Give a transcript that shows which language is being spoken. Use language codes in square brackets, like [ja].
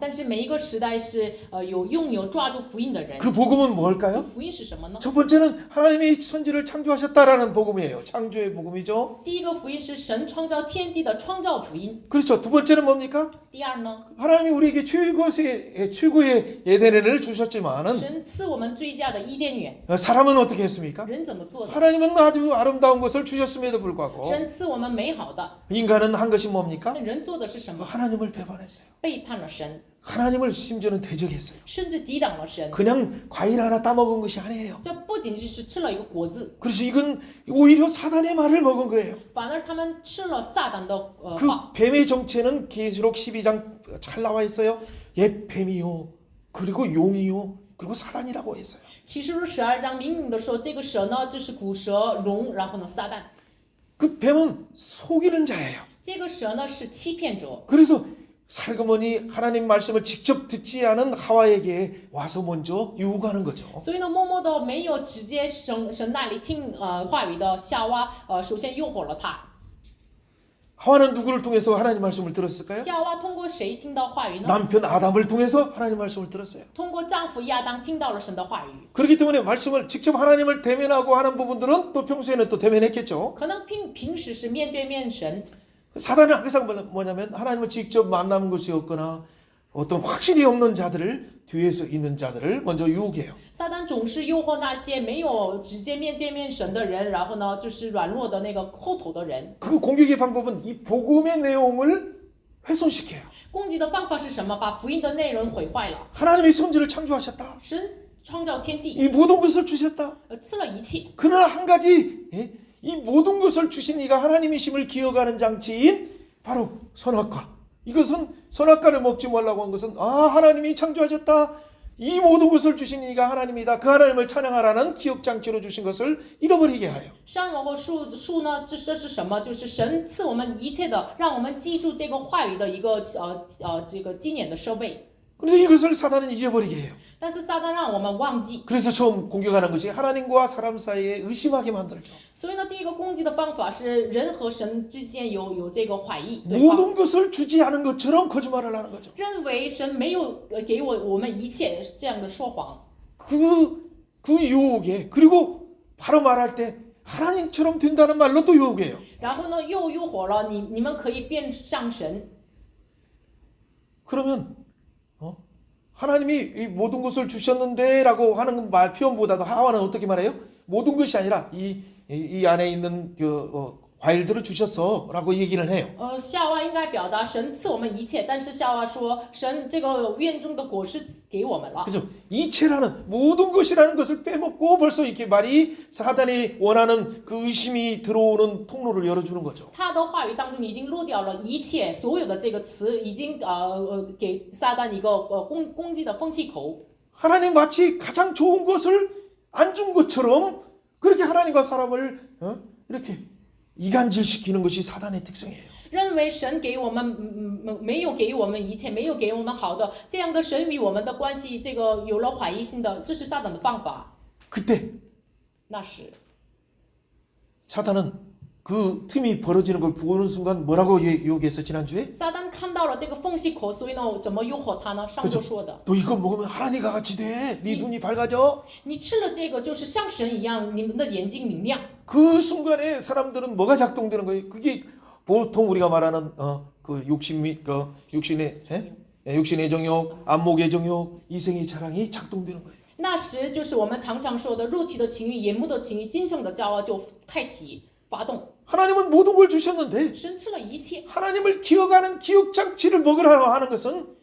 [zh] 但是每一个时代是拥有抓住福音的人。 [ko] 그 복음은 [zh] 这 [ko] 뭘까요? [zh] 福音是什么呢？ [ko] 첫 번째는 하나님이 천지를 창조하셨다라는 복음이에요. 창조의 복음이죠. [zh] 第一个福音是神创造天地的创造福音。 [ko] 그렇죠. 두 번째는 뭡니까? [zh] 第二呢， [ko] 하나님이 우리에게 최고의 에덴을 주셨지만은 [zh] 神赐我们最佳的伊甸园， [ko] 사람은 어떻게 했습니까? [zh] 人怎么做的？ [ko] 하나님은 아주 아름다운 것을 주셨음에도 불구하고 [zh] 神赐我们美好的， [ko] 인간은 한 것이 뭡니까? [zh] 那人做的是什么？ [ko] 하나님을 배반했어요. [zh] 背叛了神， [ko] 하나님을 심지어는 대적했어요. [zh] 甚至抵挡了神。 [ko] 그냥 과일 하나 따먹은 것이 아니에요. [zh] 这不仅仅是吃了一个果子， [ko] 그래서 이건 오히려 사단의 말을 먹은 거예요. [zh] 反而他们吃了撒旦的 [ko] 그 [zh] 话。 [ko] 뱀의 정체는 계시록 12장 잘 나와 있어요. 옛 뱀이요. 그리고 용이요. 그리고 사단이라고 했어요. [zh] 启示录12章明明的说，这个蛇呢就是古蛇、龙，然后呢撒旦。 [ko] 그 뱀은 속이는 자예요. [zh] 这个蛇呢是欺骗者， [ko] 그래서 살그머니 하나님 말씀을 직접 듣지 않은 하와에게 와서 먼저 유혹하는 거죠. [zh] 所以呢默默的没有直接神那里听话语的夏娃，首先诱惑了他。 [ko] 하와는 누구를 통해서 하나님 말씀을 들었을까요? [zh] 夏娃通过谁听到话语呢？ [ko] 남편 아담을 통해서 하나님 말씀을 들었어요. [zh] 通过丈夫亚当听到了神的话语。 [ko] 그렇기 때문에 말씀을 직접 하나님을 대면하고 하는 부분들은 또 평소에는 또 대면했겠죠. [zh] 可能平时是面对面神， [ko] 사단은 항상 뭐냐면 하나님을 직접 만나는 것이 없거나 어떤 확신이 없는 자들을 뒤에서 있는 자들을 먼저 유혹해요. [zh] 撒旦总是诱惑那些没有直接面对面神的人，然后呢就是软弱的那个后头的人。 [ko] 그 공격의 방법은 이 복음의 내용을 훼손시켜요. [zh] 攻击的方法是什么？把福音的内容毁坏了。 [ko] 하나님이 천지를 창조하셨다. [zh] 神创造天地， [ko] 이 모든 것을 주셨다. [zh] 赐了一切。 [ko] 그러나 한 가지 이 모든 것을 주신 이가 하나님이심을 기억하는 장치인 바로 선악과. 이것은 선악과를 먹지 말라고 한 것은 하나님이 창조하셨다. 이 모든 것을 주신 이가 하나님이다. 그 하나님을 찬양하라는 기억 장치로 주신 것을 잃어버리게 하여. [zh] 善恶和树呢？这是什么？就是神赐我们一切的，让我们记住这个话语的一个这个纪念的设备。 [ko] 그런데 이것을 사단은 잊어버리게 해요. [zh] 但是撒旦让我们忘记， [ko] 그래서 처음 공격하는 것이 하나님과 사람 사이에 의심하게 만들죠. [zh] 所以呢，第一个攻击的方法是人和神之间有这个怀疑，对吧？ [ko] 모든 것을 주지 않은 것처럼 거짓말을 하는 거죠. [zh] 认为神没有给我们一切，这样的说谎。 [ko] 그 유혹에 그리고 바로 말할 때 하나님처럼 된다는 말로 또 유혹해요. [zh] 然后呢，又诱惑了你们可以变上神。 [ko] 그러면 하나님이 이 모든 것을 주셨는데라고 하는 말 표현보다도 하와는 어떻게 말해요? 모든 것이 아니라 이 안에 있는 과일들을 주셨어라고 얘기를 해요. [zh] 夏娃应该表达神赐我们一切，但是夏娃说神这个院中的果实给我们了。 [ko] 그죠? 이체라는 모든 것이라는 것을 빼먹고 벌써 이렇게 말이 사단이 원하는 그 의심이 들어오는 통로를 열어주는 거죠. [zh] 他的话语当中已经落掉了一切，所有的这个词已经给撒旦一个攻击的风气口。 [ko] 하나님 마치 가장 좋은 것을 안 준 것처럼 그렇게 하나님과 사람을 이렇게 이간질시키는 것이 사단의 특성이에요. [zh] 认为神给我们没有给我们一切，没有给我们好的，这样的神与我们的关系，这个有了怀疑心的，这是撒旦的方法。 [ko] 그때 [zh] 那时 [ko] 사단은 그 틈이 벌어지는 걸 보는 순간 뭐라고 유혹했어 지난주에? [zh] 撒旦看到了这个缝隙口，所以呢，怎么诱惑他呢？上周说的， [ko] 너 이거 먹으면 하나님과 같이 돼. 네 눈이 밝아져. [zh] 你吃了这个就是像神一样，你们的眼睛明亮。 [ko] 그 순간에 사람들은 뭐가 작동되는 거예요? 그게 보통 우리가 말하는 그 육신의 정욕, 안목의 정욕, 이생의 자랑이 작동되는 거예요. [zh] 那时就是我们常常说的肉体的情欲、眼目的情欲、今生的骄傲就开启发动。 [ko] 하나님은 모든 걸 주셨는데 [zh] 神吃了一切， [ko] 하나님을 기억하는 기억 장치를 먹으라고 하는 것은